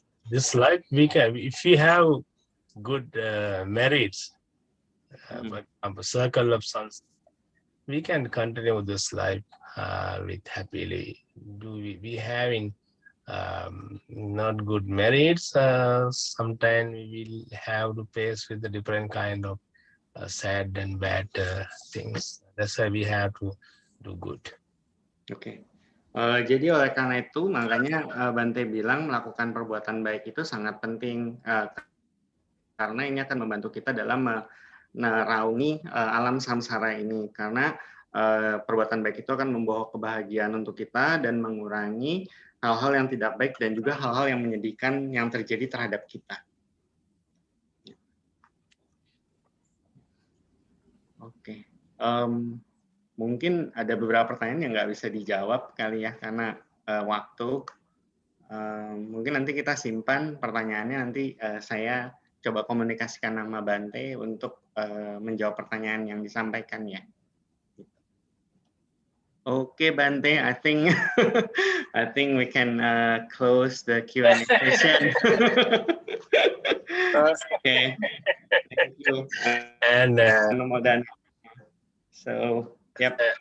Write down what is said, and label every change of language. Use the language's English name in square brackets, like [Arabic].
[English] This life we can, if we have good merits, a circle of sons, we can continue this life with happily. Do we having not good merits? Sometimes we will have to face with the different kind of sad and bad things. That's why we have to do good. [Indonesian] Oke. Jadi oleh karena itu makanya Bante bilang melakukan perbuatan baik itu sangat penting karena ini akan membantu kita dalam meneraungi alam samsara ini, karena perbuatan baik itu akan membawa kebahagiaan untuk kita dan mengurangi hal-hal yang tidak baik dan juga hal-hal yang menyedihkan yang terjadi terhadap kita. Oke. Mungkin ada beberapa pertanyaan yang nggak bisa dijawab kali ya karena waktu. Mungkin nanti kita simpan pertanyaannya, nanti saya coba komunikasikan nama Bante untuk menjawab pertanyaan yang disampaikan ya. [English] Oke, Bante, I think we can close the Q&A session. Okay, thank you. And so. Yep.